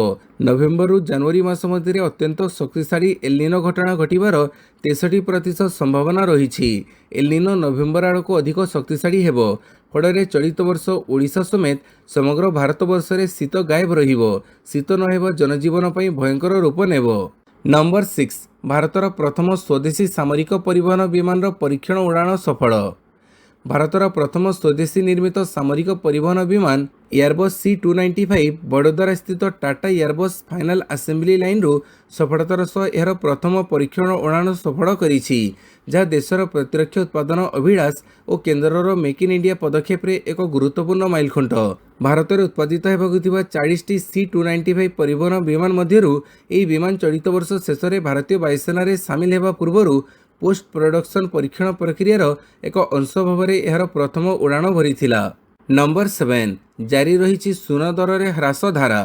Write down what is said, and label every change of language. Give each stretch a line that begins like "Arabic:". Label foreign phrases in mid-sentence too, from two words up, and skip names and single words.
Odia: ନଭେମ୍ବର ରୁ ଜାନୁଆରୀ ମାସ ମଧ୍ୟ ଅତ୍ୟନ୍ତ ଶକ୍ତିଶାଳୀ ଏଲ ନିନୋ ଘଟଣା ଘଟିବାର 63% ସମ୍ଭାବନା ରହି। ଏଲ ନିନୋ ନଭେମ୍ବର ଆଡ଼କୁ ଅଧିକ ଶକ୍ତିଶାଳୀ ହେବ। ଫଳ ଚଳିତ ବର୍ଷ ଓଡ଼ିଶା ସମେତ ସମଗ୍ର ଭାରତ ବର୍ଷ ମେଁ ଶୀତ ଗାଏବ ରହିବ। ଶୀତ ନହେବା ଜନଜୀବନ ପାଇଁ ଭୟଙ୍କର ରୂପ ନେବ। ନମ୍ବର 6, ଭାରତର ପ୍ରଥମ ସ୍ୱଦେଶୀ ସାମରିକ ପରିବହନ ବିମାନ ପରୀକ୍ଷଣ ଉଡ଼ାଣ ସଫଳ। ଭାରତର ପ୍ରଥମ ସ୍ୱଦେଶୀ ନିର୍ମିତ ସାମରିକ ପରିବହନ ବିମାନ ଏୟାରବସ C295 ବଡ଼ୋଦରା ସ୍ଥିତ ଟାଟା ଏୟାରବସ
English: final assembly line
Odia: ରୁ ସଫଳତାର ସହ ଯାର ପ୍ରଥମ ପରୀକ୍ଷଣ ଉଡ଼ାଣ ସଫଳ କରିଛି, ଯାହା ଦେଶର ପ୍ରତିରକ୍ଷା ଉତ୍ପାଦନ ଅଭିଳାଷ ଔର କେନ୍ଦ୍ରର ମେକ ଇନ ଇଣ୍ଡିଆ ପଦକ୍ଷେପ ରେ ଏକ ଗୁରୁତ୍ୱପୂର୍ଣ୍ଣ ମାଇଲଖୁଣ୍ଟ। ଭାରତ ମେଁ ଉତ୍ପାଦିତ ହେବାକୁ ଥିବା 40ଟି C295 ପରିବହନ ବିମାନ ମଧ୍ୟରୁ ଏହି ବିମାନ ଚଳିତ ବର୍ଷ ଶେଷ ମେଁ ଭାରତୀୟ ବାୟୁସେନା ରେ ସାମିଲ ହେବା ପୂର୍ବରୁ
English: post production
Odia: ପରୀକ୍ଷଣ ପ୍ରକ୍ରିୟାର ଏକ ଅଂଶ ଭାବ ମେଁ ଯାର ପ୍ରଥମ ଉଡ଼ାଣ ଭରିଥିଲା। ନମ୍ବର 7, ଜାରି ରହି ସୁନା ଦର ମେଁ ହ୍ରାସ ଧାରା।